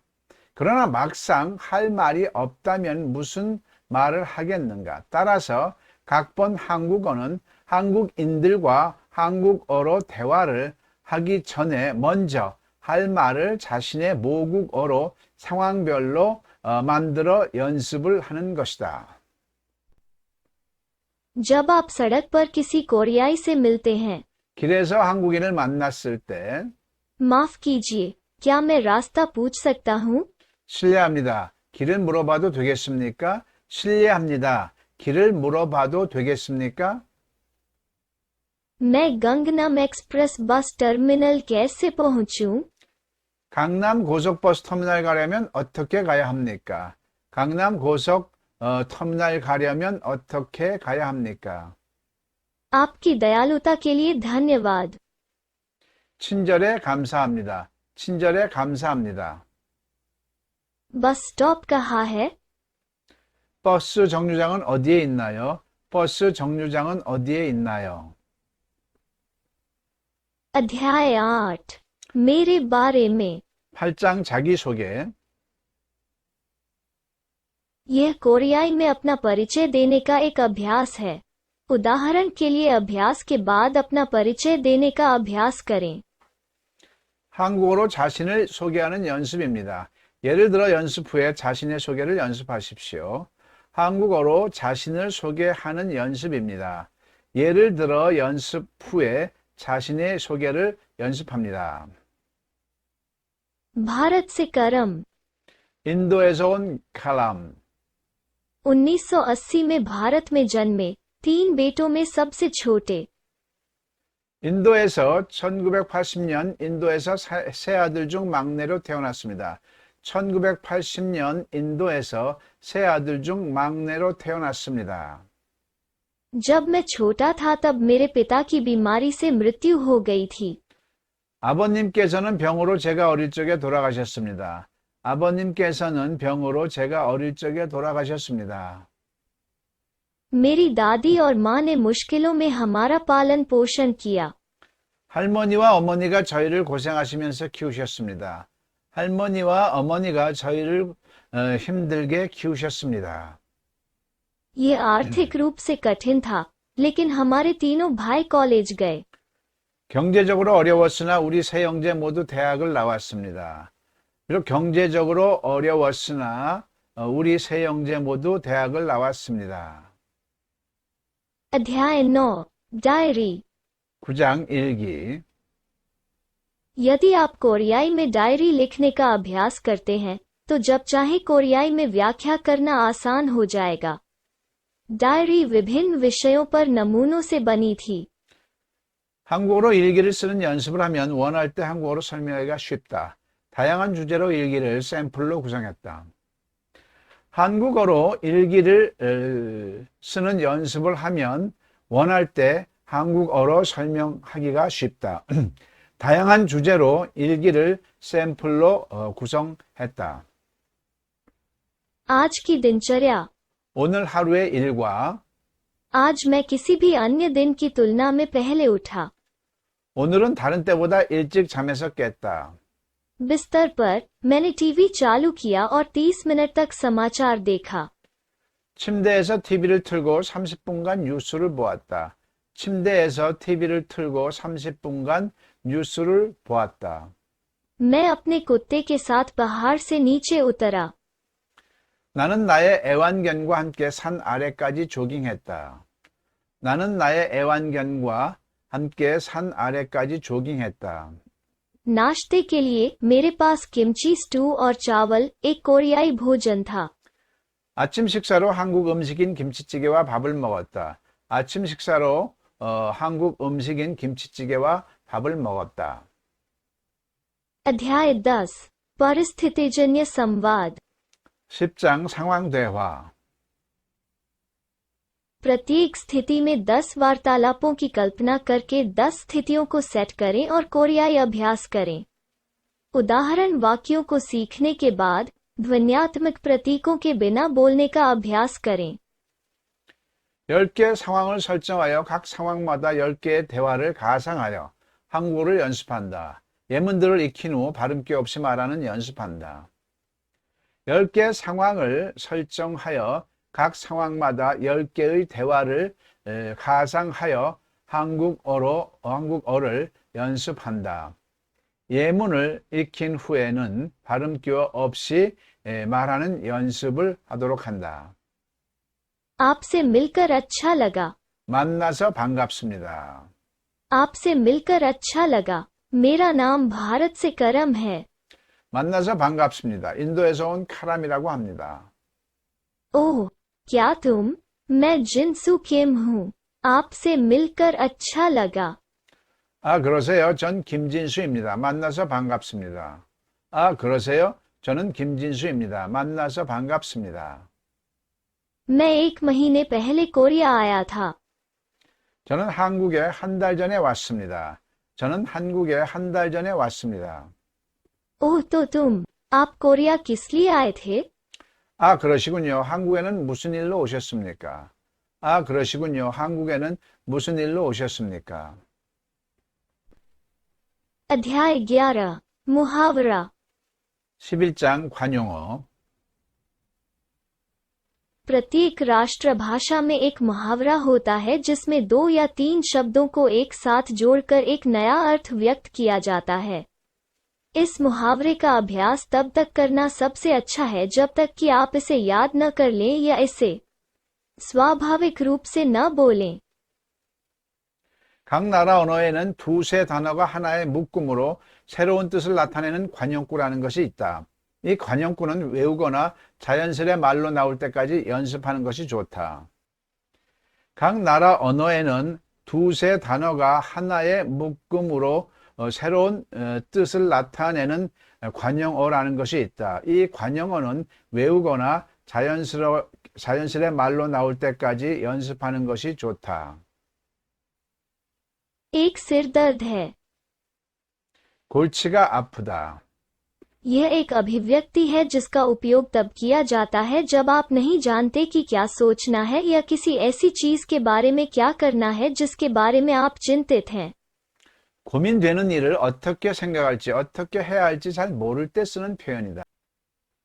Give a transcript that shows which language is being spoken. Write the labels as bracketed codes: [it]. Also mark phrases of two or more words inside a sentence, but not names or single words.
[ko] 그러나 막상 할 말이 없다면 무슨 말을 하겠는가? 따라서 각본 한국어는 한국인들과 한국어로 대화를 하기 전에 먼저 할 말을 자신의 모국어로 상황별로 만들어 연습을 하는 것이다. [hi] जब आप सड़क पर किसी कोरियाई से मिलते हैं, [ko] 길에서 한국인을 만났을 때 [hi] माफ कीजिए, क्या मैं रास्ता पूछ सकता हूँ? [ko] 실례합니다. 길을 물어봐도 되겠습니까? 실례합니다. 길을 물어봐도 되겠습니까? [hi] मैं गंगनम एक्सप्रेस बस टर्मिनल कैसे पहुँचूं? [ko] 강남 고속버스 터미널 가려면 어떻게 가야 합니까? 강남 고속 터미널 가려면 어떻게 가야 합니까? [hi] आपकी दयालुता के लिए धन्यवाद। [ko] 친절에 감사합니다. 친절에 감사합니다. [en] bus stop [hi] कहाँ है? [ko] 버스 정류장은 어디에 있나요? 버스 정류장은 어디에 있나요? [hi] अध्याय 8 मेरे बारे में। [ko] 8장 자기소개. [hi] यह कोरियाई में अपना परिचय देने का एक अभ्यास है। उदाहरण के लिए अभ्यास के बाद अपना परिचय देने का अभ्यास करें। [ko] 한국어로 자신을 소개하는 연습입니다. 예를 들어 연습 후에 자신의 소개를 연습하십시오. 한국어로 자신을 소개하는 연습입니다. 예를 들어 연습 후에 자신의 소개를 연습합니다. [hi] भारत से करम। [ko] 인도에서 온 칼람. [hi] 1980 में भारत में जन्मे 3 बेटों में सबसे छोटे। [ko] 인도에서 1980년 인도에서 세 아들 중 막내로 태어났습니다. 1980년 인도에서 세 아들 중 막내로 태어났습니다. [hi] जब मैं छोटा था तब मेरे पिता की बीमारी से मृत्यु हो गई थी। [ko] 아버님께서는 병으로 제가 어릴 적에 돌아가셨습니다. 아버님께서는 병으로 제가 어릴 적에 돌아가셨습니다. [hi] मेरी दादी और माँ ने मुश्किलों में हमारा पालन पोषण किया। [ko] 할머니와 어머니가 저희를 고생하시면서 키우셨습니다. 할머니와 어머니가 저희를 힘들게 키우셨습니다. [hi] ये आर्थिक रूप से कठिन था, लेकिन हमारे तीनों भाई कॉलेज गए। [ko] 경제적으로 어려웠으나 우리 세 형제 모두 대학을 나왔습니다. 비록 경제적으로 어려웠으나 우리 세 형제 모두 대학을 나왔습니다. [hi] अध्याय 9 डायरी। [ko] 9장 일기. [hi] यदि आप कोरियाई में डायरी लिखने का अभ्यास करते हैं, तो जब चाहे कोरियाई में व्याख्या करना आसान हो जाएगा। डायरी विभिन्न विषयों पर नमूनों से बनी थी। [ko] 한국어로 일기를 쓰는 연습을 하면 원할 때 한국어로 설명하기가 쉽다. 다양한 주제로 일기를 샘플로 구성했다. 한국어로 일기를 쓰는 연습을 하면 원할 때 한국어로 설명하기가 쉽다. 다양한 주제로 일기를 샘플로 구성했다. [hi] आज की दिनचर्या। [ko] 오늘 하루의 일과 [hi] आज मैं किसी भी अन्य दिन की तुलना में पहले उठा। [ko] 오늘은 다른 때보다 일찍 잠에서 깼다. [hi] बिस्तर पर मैंने टीवी चालू किया और 30 मिनट तक समाचार देखा। [ko] 침대에서 TV를 틀고 30분간 뉴스를 보았다. 침대에서 TV를 틀고 30분간 뉴스를 보았다. [hi] मैं अपने कुत्ते के साथ पहाड़ से नीचे उतरा। [ko] 나는 나의 애완견과 함께 산 아래까지 조깅했다. 나는 나의 애완견과 함께 산 아래까지 조깅했다. [hi] नाश्ते के लिए मेरे पास किमची स्टू और चावल एक कोरियाई भोजन था। [ko] 아침 식사로 한국 음식인 김치찌개와 밥을 먹었다. 아침 식사로 한국 음식인 김치찌개와 밥을 먹었다. [hi] अध्याय 10 परिस्थितिजन्य संवाद। [ko] 10장 상황 대화. [hi] प्रत्येक स्थिति में 10 वार्तालापों की कल्पना करके 10 स्थितियों को सेट करें और कोरियाई अभ्यास करें। उदाहरण वाक्यों को सीखने के बाद ध्वन्यात्मक प्रतीकों के बिना बोलने का अभ्यास करें। [ko] 10개의 상황을 설정하여 각 상황마다 10개의 대화를 가상하여 한국어를 연습한다. 예문들을 익힌 후 발음기 없이 말하는 연습한다. 10개의 상황을 설정하여 각 상황마다 10개의 대화를 가상하여 한국어를 연습한다. 예문을 익힌 후에는 발음기어 없이 말하는 연습을 하도록 한다. [hi] आपसे मिलकर अच्छा लगा। [ko] 만나서 반갑습니다. [hi] आपसे मिलकर अच्छा लगा। मेरा नाम भारत से करम है। [ko] 만나서 반갑습니다. 인도에서 온 카람이라고 합니다. [hi] ओह, क्या तुम? मैं जिनसू किम हूँ। आपसे मिलकर अच्छा लगा। [ko] 아, 그러세요? 전 김진수입니다. 만나서 반갑습니다. 아, 그러세요? 저는 김진수입니다. 만나서 반갑습니다. [hi] मैं 1 महीने पहले कोरिया आया था। [ko] 저는 한국에 한 달 전에 왔습니다. 저는 한국에 한 달 전에 왔습니다. [hi] ओह तो तुम, आप कोरिया किस लिए आए थे? [ko] 아, 그러시군요. 한국에는 무슨 일로 오셨습니까? 아, 그러시군요. 한국에는 무슨 일로 오셨습니까? [hi] अध्याय 11 मुहावरा। [ko] 11장 관용어. [hi] प्रत्येक राष्ट्रभाषा में एक मुहावरा होता है जिसमें 2 या 3 शब्दों को एक साथ जोड़कर एक नया अर्थ व्यक्त किया जाता है। इस मुहावरे का अभ्यास तब तक करना सबसे अच्छा है जब तक कि आप इसे याद न कर लें या इसे स्वाभाविक रूप से न बोलें। [ko] 각 나라 언어에는 두세 단어가 하나의 묶음으로 새로운 뜻을 나타내는 관용구라는 것이 있다. 이 관용구는 외우거나 자연스레 말로 나올 때까지 연습하는 것이 좋다. 각 나라 언어에는 두세 단어가 하나의 묶음으로 새로운 뜻을 나타내는 관용어라는 것이 있다. 이 관용어는 외우거나 자연스레 말로 나올 때까지 연습하는 것이 좋다. [hi] एक सिर दर्द है। [ko] 골치가 아프다. [hi] यह एक अभिव्यक्ति है जिसका उपयोग तब किया जाता है जब आप नहीं जानते कि क्या सोचना है या किसी ऐसी चीज के बारे में क्या करना है जिसके बारे में आप चिंतित हैं। [ko] 고민되는 일을 어떻게 생각할지, 어떻게 해야 할지 잘 모를 때 쓰는 표현이다.